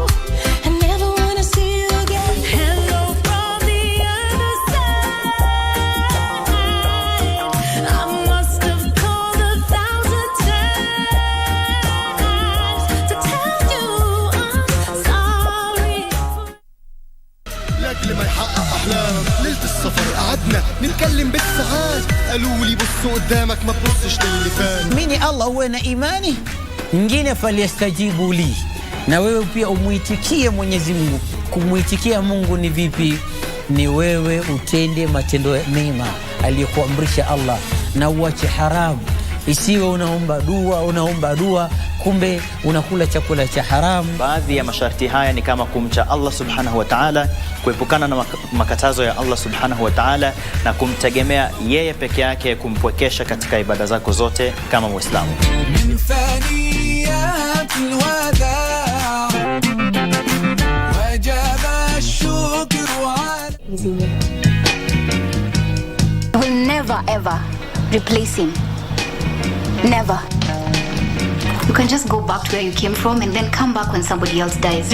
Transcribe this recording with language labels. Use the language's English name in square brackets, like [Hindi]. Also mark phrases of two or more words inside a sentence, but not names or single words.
[English] I never wanna see you again. Hello from the other side. I must have called 1,000 times to tell you I'm sorry. [Arabic] لأجل ما يحقق أحلام ليلة السفر قعدنا نتكلم بالساعات قالوا لي بص قدامك ما تبصش للي فات. [Swahili] Mini Allah uwe na imani, ngine [Arabic] فليستجيبوا لي. [Swahili] Na wewe pia umuitikie Mwenyezi Mungu. Kumuitikia Mungu ni vipi? Ni wewe utende matendo mema aliyokuamrisha Allah na uache haramu. Isiwe unaomba dua kumbe unakula chakula cha haramu. Baadhi ya masharti haya ni kama kumcha Allah [Arabic] سبحانه وتعالى, [Swahili] kuepukana na makatazo ya Allah [Arabic] سبحانه وتعالى [Swahili] na kumtegemea yeye peke yake, kumpwekesha katika ibada zako zote kama Muislamu. [English] I will never ever replace him. Never. You can just go back to where you came from and then come back when somebody else dies.